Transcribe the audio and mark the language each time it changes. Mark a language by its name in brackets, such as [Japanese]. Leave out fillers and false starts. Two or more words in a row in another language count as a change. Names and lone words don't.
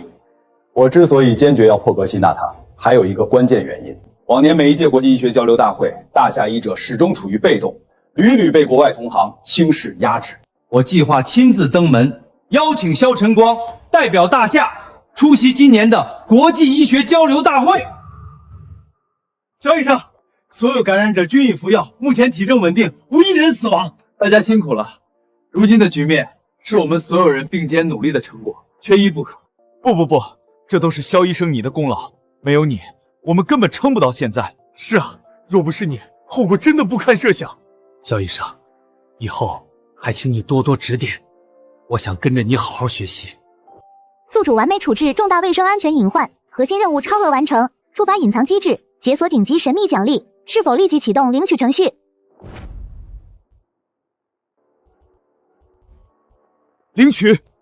[Chinese] 我之所以堅決要破格吸納他，還有一個關鍵原因：往年每一屆國際醫學交流大會，大夏醫者始終處於被動，屢屢被國外同行輕視壓制。我計劃親自登門，邀請肖晨光代表大夏出席今年的国際醫學交流大會。肖醫生，所有感染者均已服藥，目前體徵穩定，無一人死亡。大家辛苦了，如今的局面是我們所有人并肩努力的成果，缺一不可。不，这都是肖醫生你的功勞，沒有你，我們根本撐不到現在。是啊，若不是你，後果真的不堪設想。肖醫生，以後還請你多多指點，我想跟着你好好學習。宿主完美處置重大衛生安全隱患，核心任務超額完成，觸發隱藏機制，解鎖頂級神秘獎勵，是否立即啟動領取程序？領取。